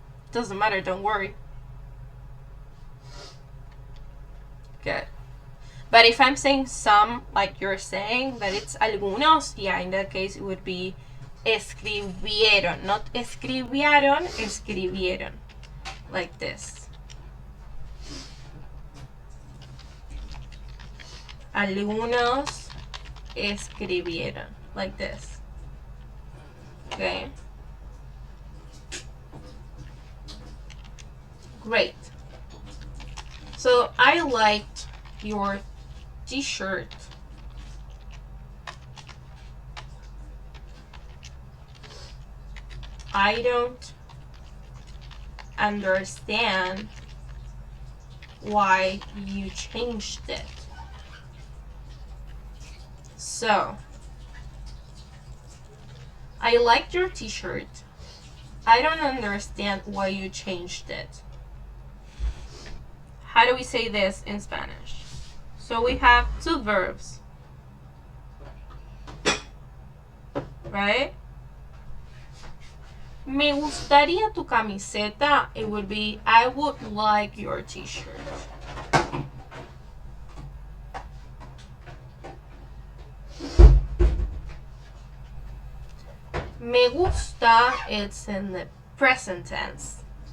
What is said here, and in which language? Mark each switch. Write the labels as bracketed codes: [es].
[en] Doesn't matter, don't worry. Good. But if I'm saying some, like you're saying, that it's algunos, yeah, in that case it would be escribieron. [es] Not escribieron, escribieron. [en] Like this. [es] Algunos escribieron. [en] Like this. Okay. Great. So I liked your t-shirt. I don't understand why you changed it. So, I liked your t-shirt. I don't understand why you changed it. How do we say this in Spanish? So we have two verbs, right? [es] Me gustaría tu camiseta. [en] It would be, I would like your t-shirt. [es] Me gusta, [en] it's in the present tense.